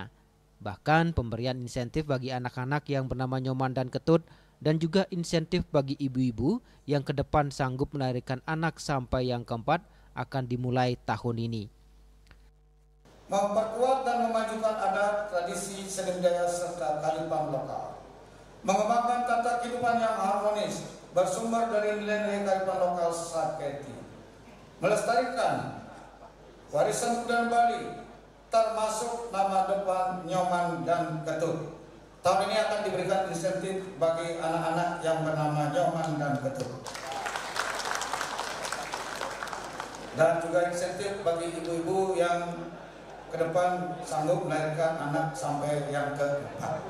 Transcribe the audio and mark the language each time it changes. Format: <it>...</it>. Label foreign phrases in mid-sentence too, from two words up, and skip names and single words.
<id>Bahkan pemberian insentif bagi anak-anak yang bernama Nyoman dan Ketut dan juga insentif bagi ibu-ibu yang ke depan sanggup melahirkan anak sampai yang keempat akan dimulai tahun ini. Memperkuat dan memajukan adat, tradisi, seni budaya serta kearifan lokal. Mengembangkan tata kehidupan yang harmonis bersumber dari nilai-nilai kearifan lokal saketi. Melestarikan warisan budaya Bali termasuk nama depan Nyoman dan Ketut. Tahun ini akan diberikan insentif bagi anak-anak yang bernama Nyoman dan Ketut. Dan juga insentif bagi ibu-ibu yang ke depan sanggup melahirkan anak sampai yang keempat.</id>